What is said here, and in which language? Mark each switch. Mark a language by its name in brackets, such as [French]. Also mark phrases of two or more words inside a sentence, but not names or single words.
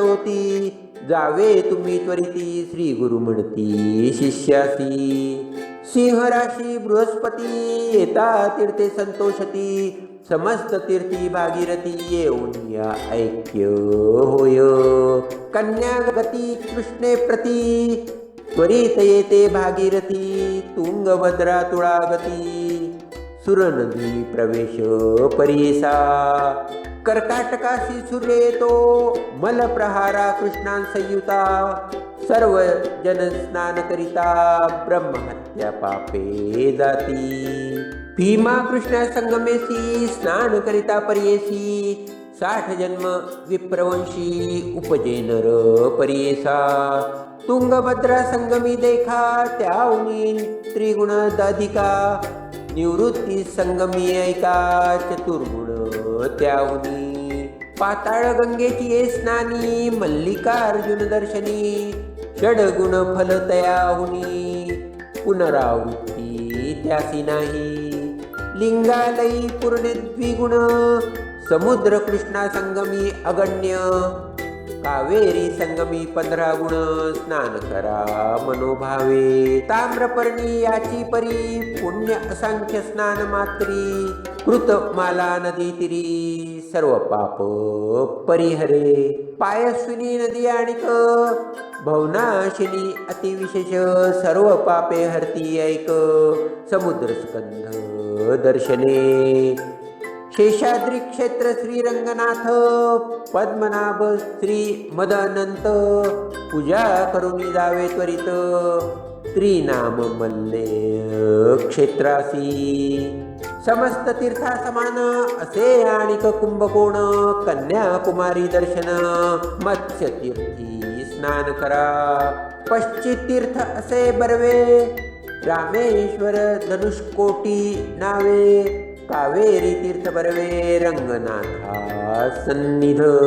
[Marathi] होती जावे तुम्ही त्वरिती श्री गुरु म्हणती शिष्यासी सिंह राशी बृहस्पती येता तीर्थे संतोषती समस्त तीर्थी भागीरथी येऊन या ऐक्य होय कन्या गती कृष्णे प्रती त्वरित येते भागीरथी तुंगभद्रा तुळागती सुरनदी प्रवेश परीसा कर्काटकाशी सूर्य येतो मलप्रहारा कृष्णां संयुता सर्व जन स्नान करिता ब्रह्महत्या पापे जाती भीमा कृष्ण संगमेसी स्नान करिता पर्येसी 60 जन्म विप्रवंशी उपजे नर पर्येसा तुंगभद्रा संगमी देखा त्याउनी त्रिगुण दाधिका निवृत्ती संगमी ऐका चतुर्गुण त्याहुनी पाताळ गंगेची ये स्नानी मल्लिकार्जुन दर्शनी षडगुण फल तयाहुनी पुनरावृत्ती त्यासी नाही लिंगालयी पूर्ण द्विगुण समुद्र कृष्णा संगमी अगण्य कावेरी संगमी 15 गुण स्नान करा मनोभावे ताम्रपर्णी याची परी पुण्य असंख्य स्नान मात्री कृत माला नदी तिरी सर्व पाप परिहरे पायस्विनी नदी आणिक भवनाशिनी अतिविशेष सर्व पापे हरती ऐक समुद्र स्कंध दर्शने शेषाद्री क्षेत्र श्रीरंगनाथ पद्मनाभ श्री मदनंत पूजा करून जावे त्वरित त्रिनाम मल्ले क्षेत्रासी समस्त तीर्था समान असे आणिक कुंभकोण कन्याकुमारी दर्शन मत्स्य तीर्थी स्नान करा पश्चित तीर्थ असे बर्वे रामेश्वर धनुष्कोटी नावे कावेरी तीर्थ बर्वे रंगनाथा सन्निध